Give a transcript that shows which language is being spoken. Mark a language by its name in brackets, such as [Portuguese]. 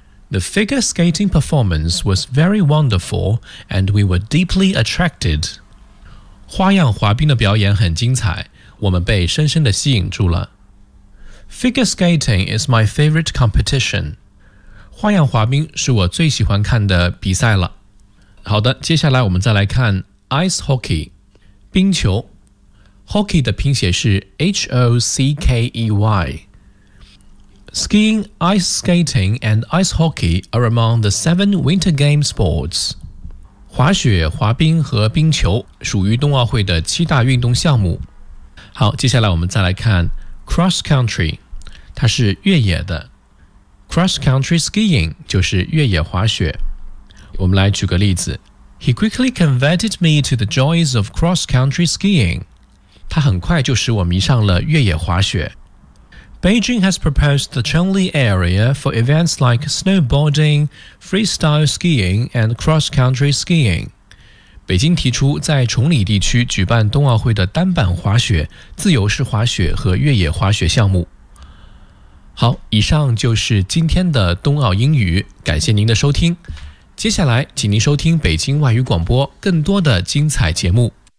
[English] The figure skating performance was very wonderful and we were deeply attracted. [Chinese] 花样滑冰的表演很精彩，我们被深深地吸引住了。 [English] Figure skating is my favorite competition. [Chinese] 花样滑冰是我最喜欢看的比赛了。好的，接下来我们再来看 ice hockey, 冰球。 Hockey 的拼写是 H-O-C-K-E-Y. [English] Skiing, ice skating, and ice hockey are among the seven winter game sports. [Chinese] 滑雪、滑冰和冰球属于冬奥会的七大运动项目。好，接下来我们再来看 cross country, 它是越野的。 Cross country skiing 就是越野滑雪。我们来举个例子。 [English] He quickly converted me to the joys of cross country skiing. [Chinese] 他很快就使我迷上了越野滑雪。 [English] Beijing has proposed the Chengli area for events like snowboarding, freestyle skiing, and cross-country skiing. [Chinese] 北京提出在崇礼地区举办冬奥会的单板滑雪、自由式滑雪和越野滑雪项目。好，以上就是今天的冬奥英语，感谢您的收听。接下来，请您收听北京外语广播更多的精彩节目。